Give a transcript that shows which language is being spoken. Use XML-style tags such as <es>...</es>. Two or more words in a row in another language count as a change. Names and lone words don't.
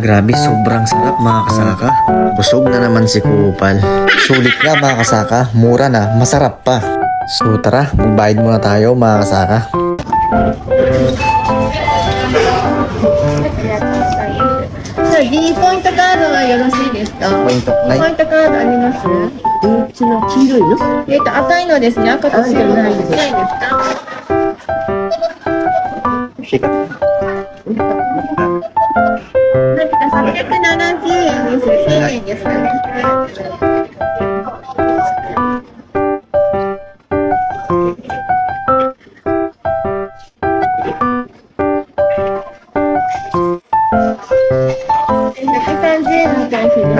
<tl>Grabe, sobrang sarap mga kasaka. Busog na naman si Kupal. Sulit nga mga kasaka, mura na, masarap pa. So tara, magbayad muna tayo mga kasaka.</tl> <ja>D ポイントカードはよろしいですか？ポイント、はい。ポイントカードあります？黄色いの？赤いのですね。赤と白のないですか？370円です。1000円ですかね。130円に対してですね。</ja>